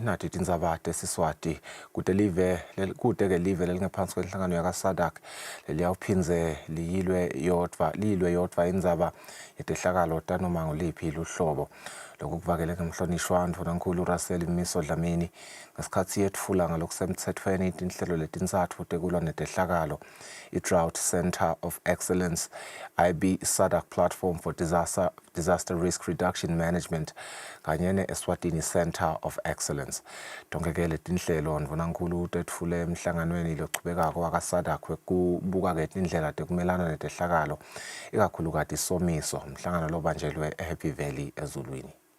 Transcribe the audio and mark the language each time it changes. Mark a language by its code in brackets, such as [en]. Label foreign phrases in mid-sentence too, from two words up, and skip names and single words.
[ss] nathi tindzaba tesiswati kude ke live lelingaphansi kwenhlangano yakaSADC leliyawuphinze liyilwe yodva indzaba yetehlakalo tanoma ngoliphi luhlobo lokhu kuvakele ngemhlonishwa ndvunankhulu Russell Mmiso Dlamini ngesikhatsi yetfula ngalokusemtsetfweni tinhlelo letintsatfu tekulwa netehlakalo i-Drought Center of Excellence IB SADC Platform for Disaster Risk Reduction Management kanye ne-Eswatini Center of Excellence. Tonkeke letinhlelo ndvunankhulu tetfule emhlanganweni lochubekako wakaSADC wekubuka ke tindlela tekumelana netehlakalo ikakhulukati isomiso mhlangano lobanjelwe eHappy Valley eZulwini.